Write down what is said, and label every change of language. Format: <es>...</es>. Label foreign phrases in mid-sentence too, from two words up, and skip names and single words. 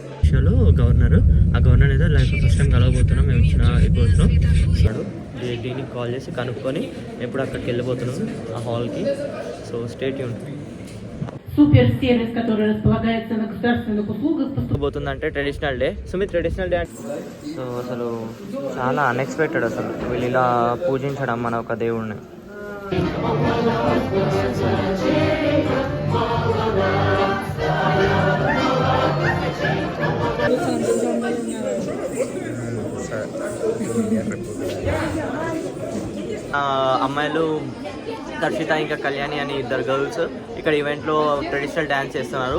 <te>రష్యాలో గవర్నర్. ఆ గవర్నర్ ఏదో</te> <en>life first time</en> <te>కలవబోతున్నాం మేము ఇచ్చిన కోర్సులో. దీనికి కాల్ చేసి కనుక్కొని ఎప్పుడు అక్కడికి వెళ్ళిపోతున్నాం ఆ హాల్కి.</te> <en>so stay tune.</en> <ru>Суперсервис, который располагается на государственных услугах.</ru> <en>పోతుందంటే traditional day. సుమిత్ traditional day.</en> <te>సో అసలు చాలా అన్ఎక్స్పెక్టెడ్ అసలు వీళ్ళు ఇలా పూజించడం మన ఒక దేవుడిని. అమ్మాయిలు దర్శిత ఇంకా కళ్యాణి అని ఇద్దరు గర్ల్స్ ఇక్కడ ఈవెంట్లో</te> <en>traditional dance</en> <te>చేస్తున్నారు.</te>